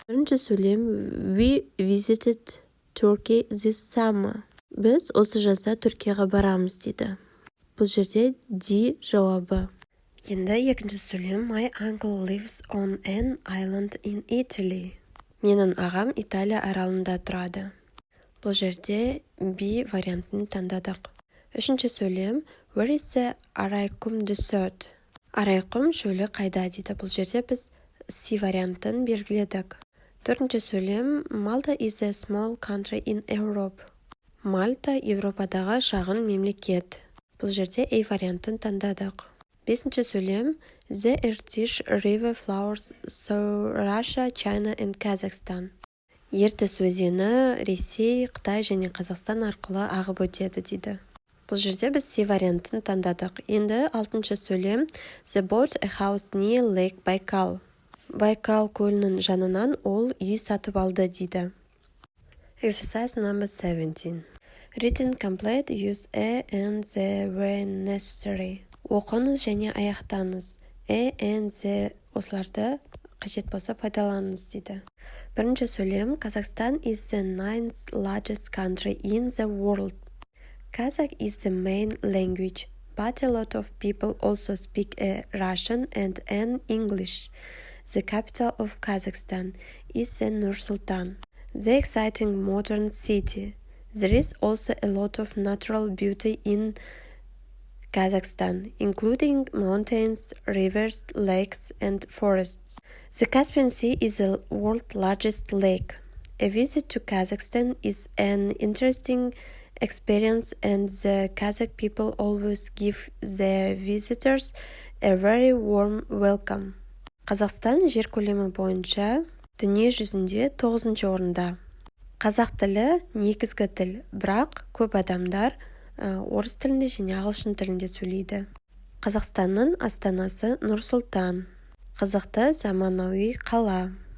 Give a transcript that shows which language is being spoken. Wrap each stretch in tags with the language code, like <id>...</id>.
<kk>Бірінші сөйлем.</kk> <en>We visited Turkey this summer.</en> <kk>Біз осы жазда Түркияға барамыз дейді. Бұл жерде D жауабы. Енді екінші сөйлем.</kk> <en>My uncle lives on an island in Italy.</en> <kk>Менің ағам Италия аралында тұрады. Бұл жерде B вариантын таңдадық. Үшінші сөйлем.</kk> <en>Where is the Araikum Desert?</en> <kk>Арайқұм шөлі қайда дейді. Бұл жерде біз C вариантын белгіледік. Төртінші сөйлем.</kk> <en>Malta is a small country in Europe.</en> <kk>Мальта Европадағы шағын мемлекет. Бұл жерде A вариантын таңдадық. Бесінші сөйлем.</kk> <en>The Irtysh River flows through Russia, China and Kazakhstan.</en> <kk>Ертіс өзені Ресей, Қытай және Қазақстан арқылы ағып өтеді дейді. Бұл жерде біз C вариантын таңдадық. Енді алтыншы сөйлем.</kk> <en>The bought a house near Lake Baikal.</en> <kk>Байкал көлінің жанынан ол үй сатып алды дейді.</kk> <en>Exercise number 17. Written complete, use a and the when necessary.</en> <kk>Оқыңыз және аяқтаңыз. A and the осыларды қажет болса пайдаланыңыз дейді. Бірінші сөйлем.</kk> <en>Kazakhstan is the 9th largest country in the world. Kazakh is the main language, but a lot of people also speak Russian and English. The capital of Kazakhstan is Nur-Sultan, the exciting modern city. There is also a lot of natural beauty in Kazakhstan, including mountains, rivers, lakes, and forests. The Caspian Sea is the world's largest lake. A visit to Kazakhstan is an interesting experience, and the Kazakh people always give their visitors a very warm welcome.</en> <kk>Қазақстан жер көлемі бойынша дүние жүзінде 9-шы орында. Қазақ тілі негізгі тіл, бірақ көп адамдар орыс тілінде және ағылшын тілінде сөйлейді. Қазақстанның астанасы Нұр-Сұлтан. Қызықты заманауи қала.</kk>